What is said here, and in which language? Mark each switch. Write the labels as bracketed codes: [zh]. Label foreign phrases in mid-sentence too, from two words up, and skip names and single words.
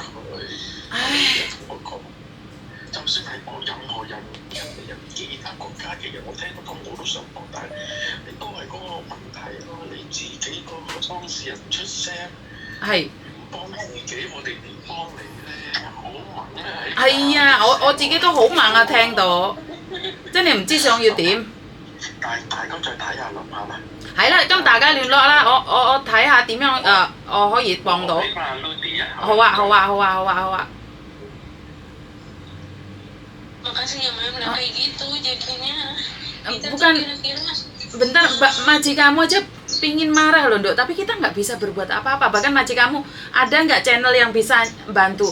[yue] 同我講，就算係我任何人其他國家嘅人，我聽到咁我都想幫，但係你都係嗰個問題咯，你自己個當事人唔出聲，唔幫自己，我哋點幫你咧？好猛啊！係啊，我自己都好猛啊，聽到，真係唔知想要點。大家再睇下諗下啦。係啦，咁大家聯絡啦，我睇下點樣我可以幫到。希望 Ludy Hoa. [id] Makasih ya Mem, nah kayak gitu jadinya kita Bukan. tuh kira-kira Bentar, majikanmu aja pingin marah loh, Dok. Tapi kita nggak bisa berbuat apa-apa. Bahkan majikanmu ada nggak channel yang bisa bantu?